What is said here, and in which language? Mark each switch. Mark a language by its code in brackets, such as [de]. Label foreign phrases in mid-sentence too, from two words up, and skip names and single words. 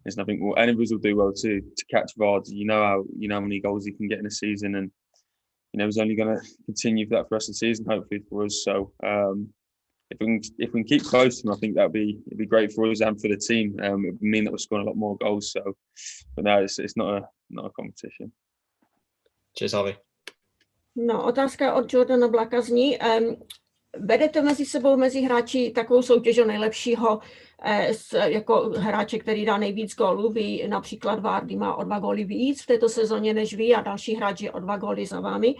[en] Well, any of us will do well to catch Vardy. You know how many goals he can get in a season, and is only going to continue for that for the rest of the season, hopefully for us. So if we can keep close to him, I think it'd be great for us and for the team. It would mean that we're scoring a lot more goals. So, but no, it's not a competition. Cheers, Harvey. [cs] No, otázka od Jordana Blacka zní, vedete mezi hráči takovou soutěž o nejlepšího jako hráče, který dá nejvíc gólů. Vy například Vardy má o 2 góly víc v této sezóně než vy a další hráč je o 2 góly za vámi.